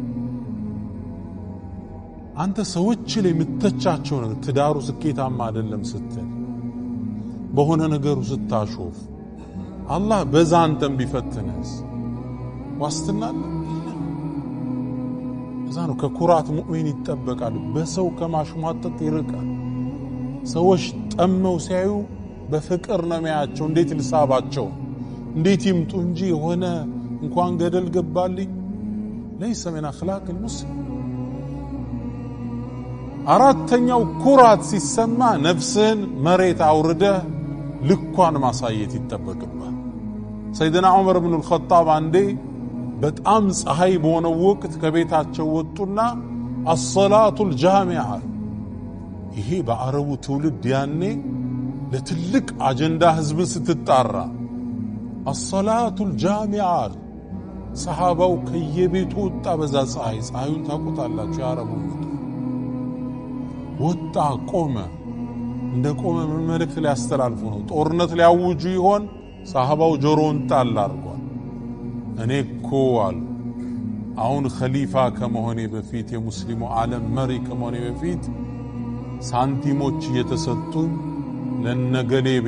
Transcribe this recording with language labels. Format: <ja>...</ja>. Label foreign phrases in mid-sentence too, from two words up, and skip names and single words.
<am>አንተ ሰዎች ላይ ምትተቻቸው ነው ትዳሩ ስኬታማ አይደለም ስትል በሆነ ነገሩ ስታሾፍ አላህ በዛ አንተም ቢፈትንስ ዋስትና እዛ ነው ከኩራት ሙእሚን ይጠበቃል በሰው ከማሽሟጠጥ ይርቃል ሰዎች ጠመው ሲያዩ በፍቅር ነው የሚያቸው እንዴት ልሳባቸው እንዴት ይምጡ እንጂ ሆነ እንኳን ገደል ገባልኝ</am> <ar>ليس من اخلاق المسلم</ar> <am>አራተኛው ኩራት ሲሰማ ነፍስን መሬት አውርደ ልኳን ማሳየት ይተበቅባል ሰይድና ዑመር ኢብኑ አልኸጣብ አንዴ በጣም ፀሐይ በሆነ ወቅት ከቤታቸው ወጡና</am> <ar>الصلاه الجامعه</ar> <am>ይሄ በአረቡ ትውልድ ያኔ ለትልቅ አጀንዳ ህዝብ ስትጣራ</am> <ar>الصلاه الجامعه</ar> <am>ሰሃባው ከየቤቱ ወጣ በዛ ፀሐዩን ታቆጣላችሁ ያረቡ ወጣ ቆመ እንደ ቆመ መልእክት ሊያስተላልፉ ነው ጦርነት ሊያውጁ ይሆን ሰሃባው ጆሮን ጣል አርጓል እኔ እኮ አሉ አሁን ኸሊፋ ከመሆኔ በፊት የሙስሊሙ ዓለም መሪ ከመሆኔ በፊት ሳንቲሞች እየተሰጡኝ ለነገሌ</am>